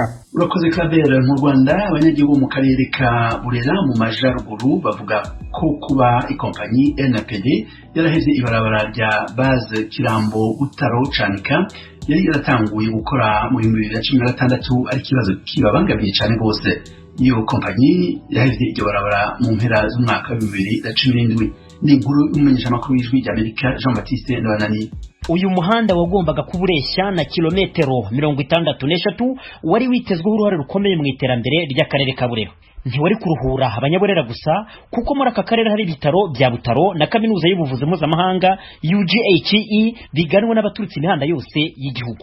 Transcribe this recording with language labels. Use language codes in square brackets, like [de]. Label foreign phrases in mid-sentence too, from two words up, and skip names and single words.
[rn] urakoze Claver mu Rwanda abanyagihugu mu karere ka Burera mu majaruguru bavuga ko kuba ikompanyi NPD yaraheze ibarabara rya base Kirambo Butaro Canika yari yaratanguye gukora mu 2016 ari kibazo kibabangamiye cyane bose iyo kompanyi yaheze iryo barabara mu mpera z'umwaka wa 2017 ni inkuru y'umumenyesha makuru w'ijwi rya Amerika Jean Baptiste Ndabanani [rw] uyu muhanda wagombaga kuburesha na kilometero 63 wari witezweho uruhare rukomeye mu iterambere ry'akarere ka Burera ntiwari kuruhura abanyaburera gusa kuko muri aka karere hari ibitaro bya Butaro na kaminuza y'ubuvuzi mpuzamahanga UGHE biganwa n'abaturutse imihanda yose y'igihugu